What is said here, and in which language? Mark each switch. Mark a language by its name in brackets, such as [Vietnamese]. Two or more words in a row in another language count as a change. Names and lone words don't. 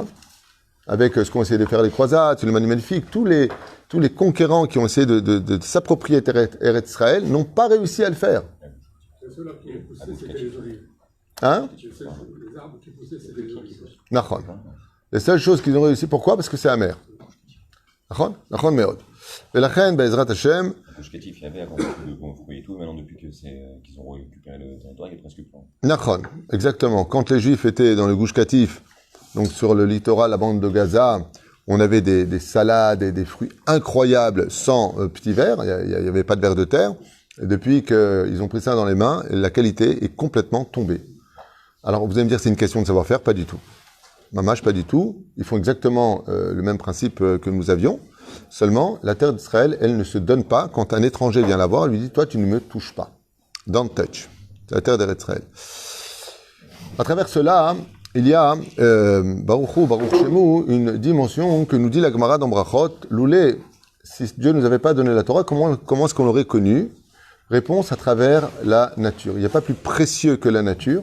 [French] Avec ce qu'ont essayé de faire les croisades, le Manu Magnifique, tous les conquérants qui ont essayé de s'approprier Eretz Israël n'ont pas réussi à le faire. C'est ceux-là qui poussaient, c'était les olives. Hein? Les arbres qui poussaient, c'était les olives. Nachon. Les seules choses qu'ils ont réussi, pourquoi? Parce que c'est amer. [Hebrew] נכון? נכון מאוד. [French] Et la reine, [Hebrew] בעזרת השם. [French] Le Shketif, il y avait avant de bons fruits et tout, maintenant depuis qu'ils ont récupéré le territoire, il est presque plein. Nachon, exactement. Quand les Juifs étaient dans le Gush Katif, donc sur le littoral, la bande de Gaza, on avait des salades et des fruits incroyables sans petits verres, il n'y avait pas de verre de terre. Et depuis qu'ils ont pris ça dans les mains, la qualité est complètement tombée. Alors vous allez me dire c'est une question de savoir-faire, pas du tout. Mamash, pas du tout. Ils font exactement le même principe que nous avions. Seulement, la terre d'Israël, elle ne se donne pas. Quand un étranger vient la voir, elle lui dit, toi, tu ne me touches pas. [English] Don't touch. [French] C'est la terre d'Israël. À travers cela, il y a, [Hebrew] ברוך שמו, [French] une dimension que nous dit la Gemara dans Brachot. Loulé, si Dieu ne nous avait pas donné la Torah, comment est-ce qu'on l'aurait connue? Réponse à travers la nature. Il n'y a pas plus précieux que la nature.